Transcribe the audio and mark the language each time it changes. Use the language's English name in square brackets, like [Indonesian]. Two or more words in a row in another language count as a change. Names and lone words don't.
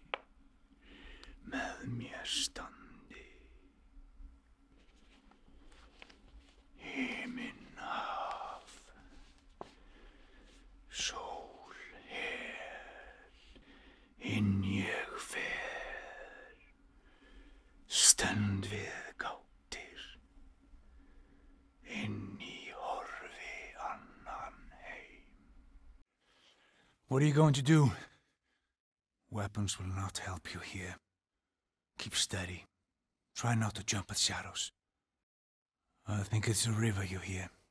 [Icelandic] með mér standi Himinn haf sól hel inn ég fer stend við [English] What are you going to do? Weapons will not help you here. Keep steady. Try not to jump at shadows. I think it's a river you hear.